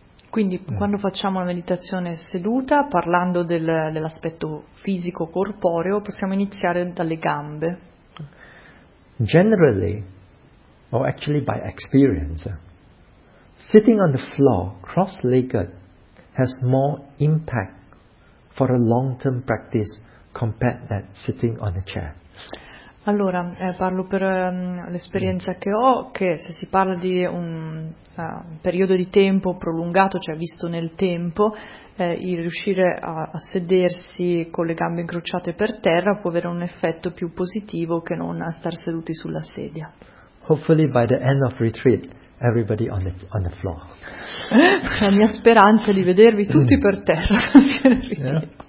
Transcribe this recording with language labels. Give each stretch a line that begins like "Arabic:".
Italian: Quindi quando facciamo la meditazione seduta, parlando dell'aspetto fisico corporeo, possiamo iniziare dalle gambe.
English: Generally, or actually by experience, sitting on the floor cross-legged has more impact for a long-term practice compared than sitting on a chair.
Italian: Allora, parlo per l'esperienza che ho, che se si parla di un periodo di tempo prolungato, cioè visto nel tempo, il riuscire a sedersi con le gambe incrociate per terra può avere un effetto più positivo che non a star seduti sulla sedia.
English: Hopefully by the end of retreat, everybody on the floor.
Italian: La mia speranza è di vedervi tutti per terra.